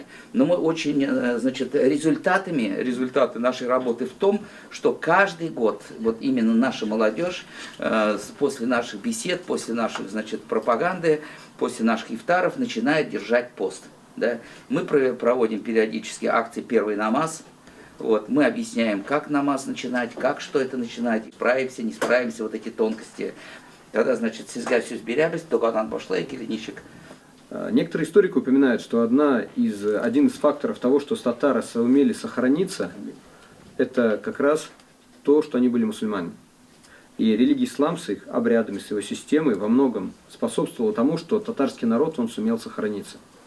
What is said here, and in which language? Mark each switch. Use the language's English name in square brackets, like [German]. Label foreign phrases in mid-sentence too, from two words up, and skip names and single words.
[Russian] Но мы очень, значит, результаты нашей работы в том, что каждый год, вот именно наша молодежь, после наших бесед, после наших, значит, пропаганды, после наших ифтаров начинает держать пост. Да? Мы проводим периодически акции «Первый намаз». Вот, мы объясняем, как намаз начинать, как что это начинать, справимся, не справимся, вот эти тонкости. Тогда, значит, [Tatar] сезгә сүз бирәбез, догадан башлайык или ничек. [Russian] Некоторые историки упоминают, что один из факторов того, что татары сумели сохраниться, это как раз то, что они были мусульмане. И религия ислам с их обрядами, с его системой во многом способствовала тому, что татарский народ он сумел сохраниться.